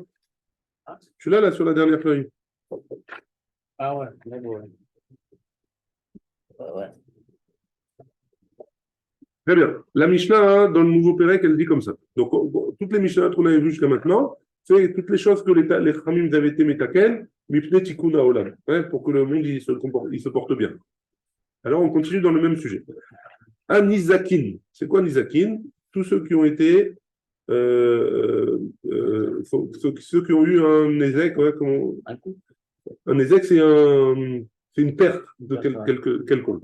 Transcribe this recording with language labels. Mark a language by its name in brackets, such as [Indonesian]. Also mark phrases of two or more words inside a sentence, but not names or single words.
[French] Tu l'as là sur la dernière feuille. Ah ouais, mais bon. Ouais. Très bien. La Mishnah, hein, dans le nouveau Pérec, elle dit comme ça. Donc, toutes les Mishnahs qu'on avait vues jusqu'à maintenant, c'est toutes les choses que les Khamim avaient été metaken, [Hebrew] מפני תיקון העולם, [French] hein, pour que le monde il se porte bien. Alors, on continue dans le même sujet. Un nizakin. C'est quoi nizakin? Tous ceux qui ont été, ceux qui ont eu un nezek, ouais, un nezek, c'est une perte de quelconque.